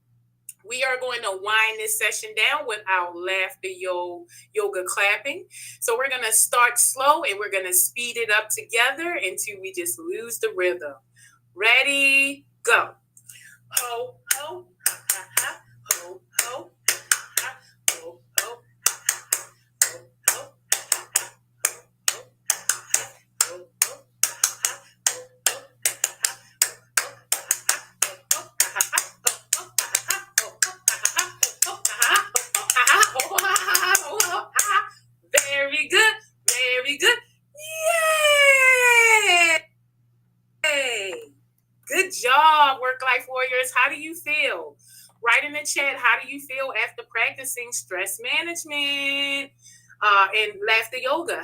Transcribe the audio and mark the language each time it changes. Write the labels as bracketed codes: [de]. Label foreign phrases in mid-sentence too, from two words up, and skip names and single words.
[en] We are going to wind this session down with our laughter yoga clapping. So we're going to start slow and we're going to speed it up together until we just lose the rhythm. Ready, go. Ho, ho, ha, ha, ha. Ho, ho, ha, ha, ha. Ho, ho, ha, ha, ha. Ho, ho, ha, ha, ha. Ho, ho, ha, ha, ha. Ho, ho, ha, ha, ha. Ho, ho, ha, ha, ha. Ho, ho, ha, ha, ha. Ho, ho, ha, ha, ha. Ho, ho, ha, ha, ha. Ho, ho, ha, ha, ha. Ho, ho, ha, ha, ha. Ho, ho, ha, ha. Ho, ho, ha, ha, ha. Ho, ho, ha, ha. Very good. Very good. Yay! Good job, work life warriors. How do you feel? Write in the chat, how do you feel after practicing stress management and laughter yoga?